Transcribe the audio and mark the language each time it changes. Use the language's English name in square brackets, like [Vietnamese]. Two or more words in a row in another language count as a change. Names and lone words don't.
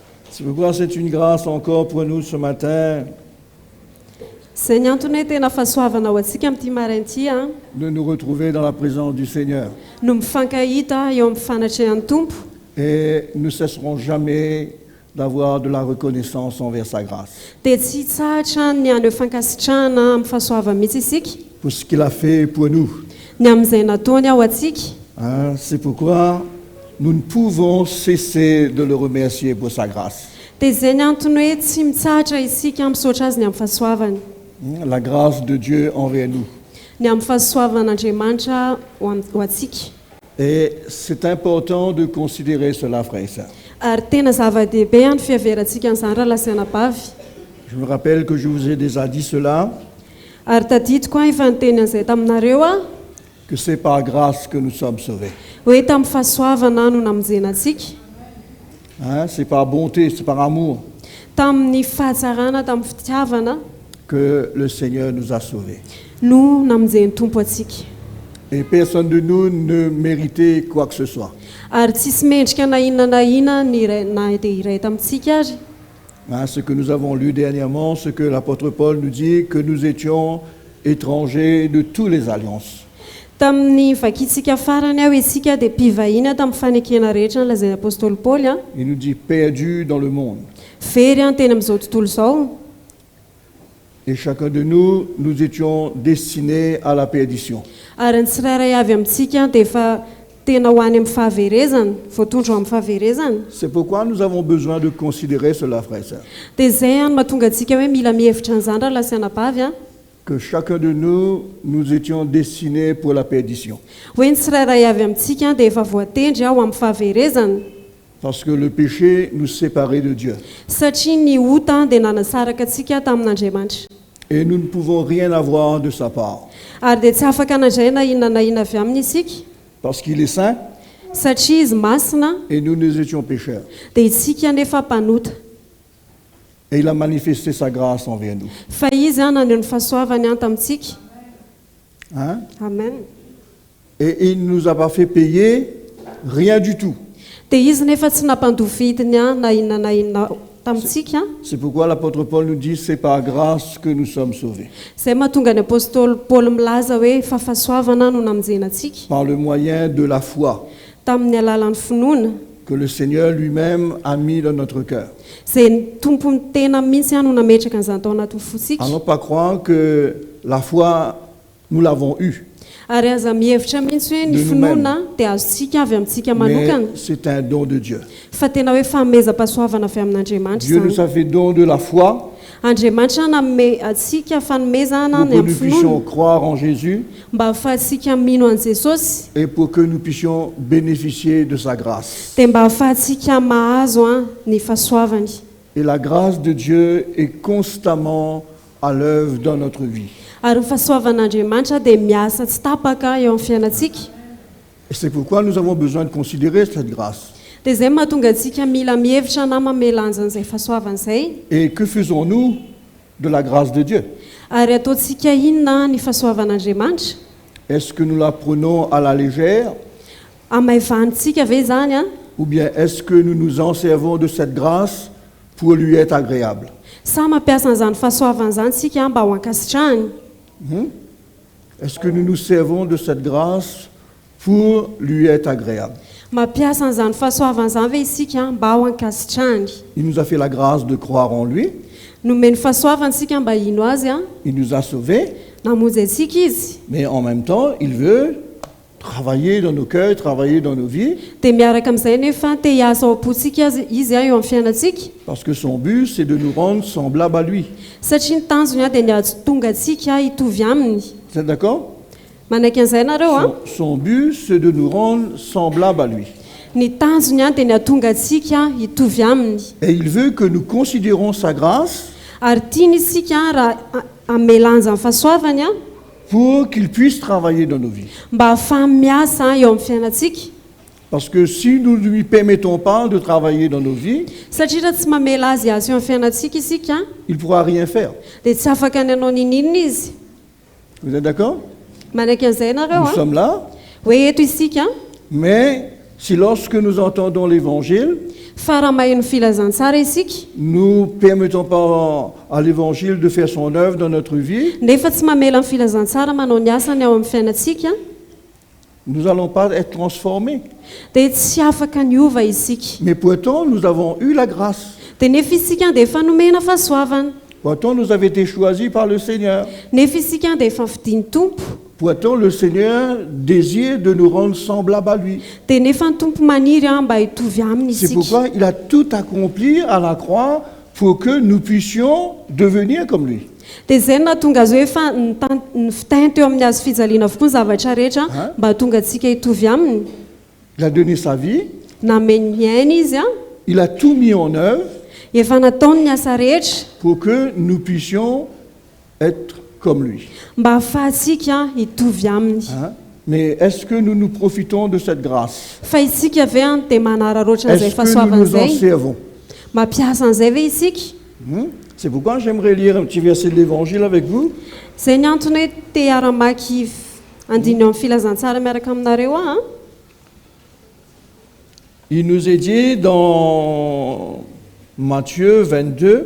[French] C'est pourquoi c'est une grâce encore pour nous ce matin [Malagasy] Zay ny antony hoe tena fahasoavana ho antsika amin'ity marainty [French] de nous retrouver dans la présence du Seigneur. [Malagasy] no mifankahita eo amin'ny fanatrehan'ny tompo. [French] Et nous ne cesserons jamais d'avoir de la reconnaissance envers sa grâce. [Malagasy] Dia tsy tsahatra ny any fankasitrahana amin'ny fahasoavana mihitsy isika [French] Pour ce qu'il a fait pour nous. [Malagasy] ny amin'izay nataony ao antsika. [French] Hein, c'est pourquoi nous ne pouvons cesser de le remercier pour sa grâce. [Malagasy] Dia zay ny antony hoe tsy mitsahatra isika misaotra azy ny amin'ny fahasoavany. [French] La grâce de Dieu envers nous. [Malagasy] Ny amin'ny fahasoavan'Andriamanitra ho antsika. [French] Et c'est important de considérer cela, frères et sœurs. [Malagasy] Ary tena zava-dehibe ny fihaverantsika an'izany raha lasanabavy. [French] Je me rappelle que je vous ai déjà dit cela, [Malagasy] Ary tadidiko efa niteny an'izay taminareo [French] que c'est par grâce que nous sommes sauvés. [Malagasy] hoe tamin'ny fahasoavana no namonjena antsika. [French] Hein, c'est par bonté, c'est par amour [Malagasy] Tamin'ny fahatsarana, tamin'ny fitiavana [French] que le Seigneur nous a sauvés. [Malagasy] no namonjen'ny tompo antsika. [French] Et personne de nous ne méritait quoi que ce soit. [Malagasy] Ary tsisy mendrika na inona na dia iray tamintsika ary. [French] Hein, ce que nous avons lu dernièrement, ce que l'apôtre Paul nous dit, que nous étions étrangers de toutes les alliances. [Malagasy] Tamin'ny vakitsika farany aho isika dia mpivahiny tamin'ny fanekena rehetra nolazain'ny apôstôly Paoly [French] Il nous dit perdus dans le monde. [Malagasy] very teny amin'izao tontolo izao. [French] Et chacun de nous, nous étions destinés à la perdition. [Malagasy] Ary ny tsirairay avy amintsika dia efa tena ho any amin'ny fahaverezana, voatondro amin'ny fahaverezana. [French] C'est pourquoi nous avons besoin de considérer cela, frères et sœurs. [Malagasy] Dia zay no mahatonga antsika hoe mila mihevitra an'izany raha lasanabavy [French] Que chacun de nous, nous étions destinés pour la perdition. [Malagasy] hoe ny tsirairay avy amintsika dia efa voatendry ho amin'ny fahaverezana. [French] Parce que le péché nous séparait de Dieu. [Malagasy] Satria ny ota dia nanasaraka antsika tamin'Andriamanitra. [French] Et nous ne pouvons rien avoir de sa part. [Malagasy] Ary dia tsy afaka nandray na inona avy aminy isika. [French] Parce qu'il est saint [Malagasy] Satria izy masina [French] et nous étions pécheurs. [Malagasy] dia isika nefa mpanota. [French] Et il a manifesté sa grâce envers nous. [Malagasy] Fa izy naneho ny fahasoavany tamintsika. [French] Hein? Amen. Et il ne nous a pas fait payer rien du tout. [Malagasy] Dia izy nefa tsy nampandovidiny na inona tamintsika. [French] C'est pourquoi l'apôtre Paul nous dit c'est par grâce que nous sommes sauvés. [Malagasy] Zay mahatonga ny apôstôly Paoly milaza hoe fa fahasoavana no namonjena antsika [French] Par le moyen de la foi [Malagasy] tamin'ny alalan'ny finoana [French] que le Seigneur lui-même a mis dans notre cœur. [Malagasy] zay ny tompony tena mihitsy no nametraka an'izany tao anaty fosika. [French] Allons pas croire que la foi, nous l'avons eue. [Malagasy] Ary aza mihevitra mihitsy hoe ny [French] De [Malagasy] finoana dia azontsika avy amintsika manokana. [French] Mais c'est un don de Dieu. [Malagasy] Fa tena hoe fanomezam-pahasoavana avy amin'Andriamanitra [French] Dieu nous [Malagasy] izany. [French] a fait don de la foi [Malagasy] Andriamanitra nanome atsika fanomezana [French] pour [Malagasy] ny [French] que [Malagasy] amin'ny [French] nous puissions [Malagasy] finoana [French] croire en Jésus [Malagasy] mba ahafahantsika mino an' Jesosy [French] et pour que nous puissions bénéficier de sa grâce. [Malagasy] dia mba ahafahantsika mahazo ny fahasoavany. [French] Et la grâce de Dieu est constamment à l'œuvre dans notre vie. [Malagasy] Ary ny fahasoavan'Andriamanitra dia miasa tsy tapaka eo amin'ny fiainantsika. [French] Et c'est pourquoi nous avons besoin de considérer cette grâce. [Malagasy] Dia zay mahatonga antsika mila mihevitra na mamelanja an'izay fahasoavana izay. [French] Et que faisons-nous de la grâce de Dieu? [Malagasy] Ary ataontsika inona ny fahasoavan'Andriamanitra? [French] Est-ce que nous la prenons à la légère [Malagasy] Amaivantsika ve zany [French] ou bien est-ce que nous nous en servons de cette grâce pour lui être agréable? [Malagasy] sa mampiasa an'izany fahasoavana izany tsika mba ho ankasitrahany? [French] Est-ce que nous nous servons de cette grâce pour lui être agréable? [Malagasy] Mampiasa an'izany fahasoavana izany ve isika mba ho ankasitrahany? [French] Il nous a fait la grâce de croire en lui. [Malagasy] Nomeny fahasoavana isika mba hino azy [French] Il nous a sauvés. [Malagasy] namonjy antsika izy. [French] Mais en même temps, il veut travailler dans nos cœurs, travailler dans nos vies. [Malagasy] Dia miaraka amin'izay nefa te hiasa ao am-pontsika izy eo amin'ny fiainantsika. [French] Parce que son but, c'est de nous rendre semblables à lui. [Malagasy] Satria ny tanjony dia ny ahatonga antsika hitovy aminy. [French] Vous êtes d'accord? [Malagasy] Manaiky an'izay nareo [French] Son but, c'est de nous rendre semblables à lui. [Malagasy] ny tanjony dia ny ahatonga antsika hitovy aminy. [French] Et il veut que nous considérons sa grâce [Malagasy] Ary tiany isika raha amelanja ny fahasoavany [French] pour qu'il puisse travailler dans nos vies. [Malagasy] mba ahafahany miasa eo amin'ny fiainantsika. [French] Parce que si nous ne lui permettons pas de travailler dans nos vies, [Malagasy] Satria raha tsy mamela azy asa eo amin'ny fiainantsika isika [French] il ne pourra rien faire. [Malagasy] dia tsy afaka ny anao ninina izy. [French] Vous êtes d'accord? [Malagasy] Manaiky an'izay nareo [French] Nous sommes là, [Malagasy] hoe eto isika [French] mais si lorsque nous entendons l'évangile, [Malagasy] fa raha maheno filazantsara isika [French] nous ne permettons pas à l'Évangile de faire son œuvre dans notre vie, [Malagasy] nefa tsy mamela amin'ny filazantsara manao ny asany ao amin'ny fiainantsika [French] nous n'allons pas être transformés. [Malagasy] dia tsy afaka niova isika [French] Mais pourtant, nous avons eu la grâce. [Malagasy] dia nefa isika dia efa nomena fahasoavana [French] Pourtant, nous avons été choisis par le Seigneur. [Malagasy] nefa isika dia efa fidiny tompo [French] Pourtant, le Seigneur désire de nous rendre semblables à lui. [Malagasy] dia nefa ny tompo maniry mba hitovy aminy [French] C'est [Malagasy] isika [French] pourquoi il a tout accompli à la croix pour que nous puissions devenir comme lui. [Malagasy] dia zay no nahatonga azy hoe efa ny fitahiny teo amin'ny azo fijaliana avokoa ny zavatra rehetra mba hatonga antsika hitovy aminy [French] Il a donné sa vie, [Malagasy] nameny ny aina izy a [French] il a tout mis en œuvre [Malagasy] efa nataony ny asa rehetra [French] pour que nous puissions être comme lui. [Malagasy] mba ahafahantsika hitovy aminy [French] Hein? Mais est-ce que nous nous profitons de cette grâce? [Malagasy] fa isika ve a dia manararoatra an'izay [French] Est-ce que nous nous en [Malagasy] fahasoavan'izay [French] servons? [Malagasy] mampiasa an'izay ve isika [French] C'est pourquoi j'aimerais lire un petit verset de l'Évangile avec vous. [Malagasy] zay ny antony hoe te hiara-maky andiny eo amin'ny filazantsara miaraka aminareo a [French] Il nous est dit dans Matthieu 22,